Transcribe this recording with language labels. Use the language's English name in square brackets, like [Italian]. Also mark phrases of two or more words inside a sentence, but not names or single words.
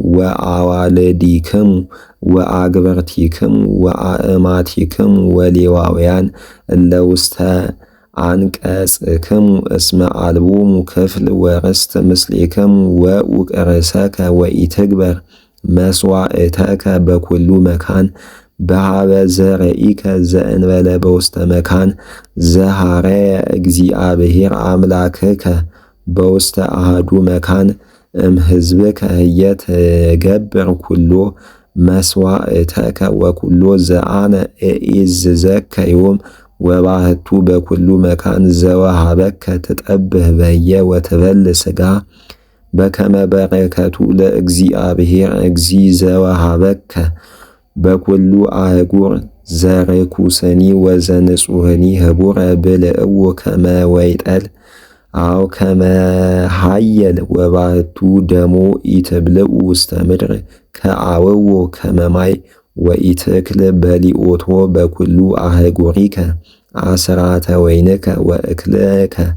[Geez] ወአዋልዲክሙ ወአግብርቲክሙ ወአእማቲክሙ ወሌዋውያን እለ ውስተ አንቀጽክሙ እስመ አልቦሙ ክፍል ወርስት ምስሌክሙ ወኡቅርሰከ ወኢትግበር መስዋዕተከ በኩሉ መካን በሃበ ዘርኢከ ዘእንበለ በውስተ መካን ዘሐረየ እግዚአብሔር አምላክከ በውስተ አሐዱ መካን እምሕዝብከ ህየ ትገብር ኩሎ መስዋዕተከ ወኩሎ ዘአነ እዔዝዘከ ዮም ወባህቱ በኩሉ መካን ዘወሃበከ ትጠብህ በየ ወትበል ሥጋ በከመ በረከቱ ለእግዚአብሔር እግዚ ዘወሃበከ በኩሉ አህጉር ዘርኩስኒ ወዘንጹህኒ ህቡረ ብልዕዎ ከመ ወይጠል አው ከመ ሀየል ወባህቱ ደሞ ኢትብልዑ ውስተ ምድር ከአውዎ ከመ ማይ ወኢትክል በሊኦቶ በኩሉ አህጉሪከ አስራተ ወይንከ ወእክልከ